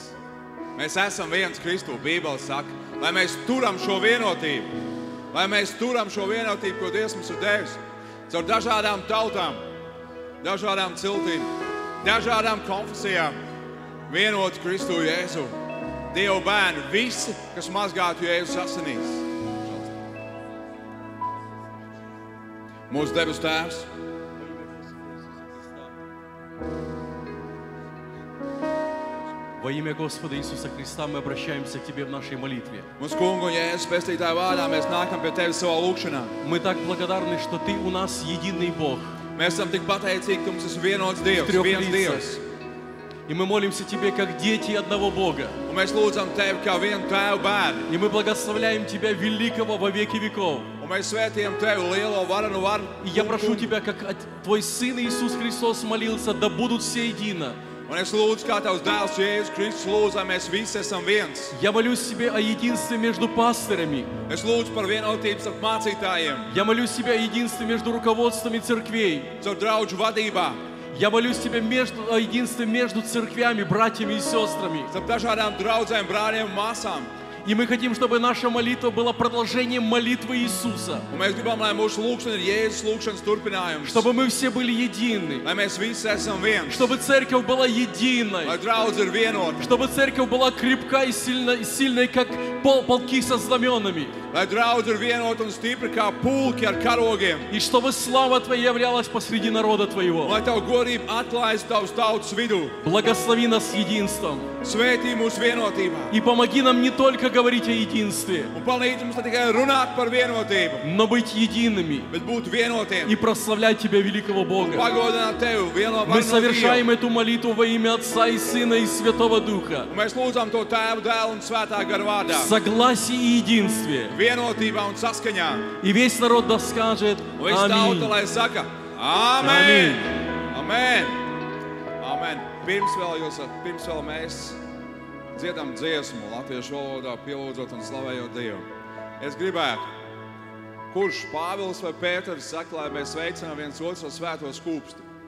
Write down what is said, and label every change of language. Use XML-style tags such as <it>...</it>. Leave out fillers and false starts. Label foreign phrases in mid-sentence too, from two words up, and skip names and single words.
<lv>Mēs esam viens Kristu, Bībele saka, lai mēs turam šo vienotību, ko Dievs mums ir devis, caur dažādām tautām, dažādām ciltīm, dažādām konfesijām, vienot Kristu Jēzu. Dieva bērni, visi, kas mazgātu Jēzus asinīs. Mūsu debes Tēvs,</lv> <ru>во имя Господа Иисуса Христа мы обращаемся к Тебе в нашей молитве.</ru> <lv>Mūsu kungu un Jēzus pestītāja vārdā mēs nākam pie Tevis savā lūkšanā.</lv> <ru>Мы так благодарны, что Ты у нас единый Бог.</ru> <lv>Mēs esam tik pateicīgi, ka mums ir vienots Dievs, viens Dievs.</lv> <ru>И мы молимся Тебе, как дети одного Бога.</ru> <lv>Un mēs lūdzam Tevi kā vienu Tēvu bērnu.</lv> <ru>И мы благословляем Тебя, великого во веки веков.</ru> <lv>Un mēs svētījam Tevi lielo varenu varu.</lv> <ru>И я прошу Тебя, как Твой Сын Иисус Христос молился, да будут все едино.</ru> <lv>Un es lūdzu, kā Tavs dēls Jēzus Kristus lūdzu, lai mēs visi esam viens.</lv> <ru>Я молюсь Тебе о единстве между пастырями.</ru> <lv>Es lūdzu par vienotību starp mācītājiem.</lv> <ru>Я молюсь Тебе о единстве между руководствами церквей.</ru> <lv>Caur draudžu vadībā.</lv> <ru>Я молюсь Тебе о единстве между церквями, братьями и сестрами.</ru> <lv>Starp dažādām draudzēm, brāļiem un māsām.</lv> <ru>И мы хотим, чтобы наша молитва была продолжением молитвы Иисуса.</ru> <lv>Un mēs gribam, lai mūsu lūkšana ir Jēzus lūkšanas turpinājums.</lv> <ru>Чтобы мы все были едины.</ru> <lv>Lai mēs visi esam viens.</lv> <ru>Чтобы церковь была единой.</ru> <lv>Lai draudze ir vienota.</lv> <ru>Чтобы церковь была крепка и сильной, как полки со знаменами.</ru> <lv>Lai draudze ir vienota un stipra kā pulki ar karogiem.</lv> <ru>И чтобы слава Твоя являлась посреди народа Твоего.</ru> <lv>Lai Tavu godību atklājas Tavas tautas vidū.</lv> <ru>Благослови нас единством.</ru> <lv>Svētī mūsu vienotībā.</lv> <ru>И помоги нам не только говорить о единстве,</ru> <lv>Un palīdzi mums ne tikai runāt par vienotību,</lv> <ru>но быть едиными</ru> <lv>bet būt vienotiem.</lv> <ru>и прославлять Тебя, великого Бога.</ru> <lv>Pagodināt Tevi, vieno</lv> <ru>Мы</ru> <lv>varno</lv> <ru>совершаем</ru> <lv>Dievu.</lv> <ru>эту молитву во имя Отца и Сына и Святого Духа.</ru> <lv>Un mēs lūdzam to Tēvu, Dēlu un Svētā gara vārdā.</lv> <ru>В согласии и единстве.</ru> <lv>Vienotībā un saskaņā.</lv> <ru>И весь народ да скажет</ru> <lv>Un viss tauta,</lv> <ru>Аминь.</ru> <lv>lai saka Āmen! Amen! Amen! Pirms vēl mēs dziedam dziesmu latviešu valodā, pielūdzot un slavējot Dievu. Es gribētu, kurš Pāvils vai Pēters saka, lai mēs sveicinām viens otru ar svēto skūpstu.</lv>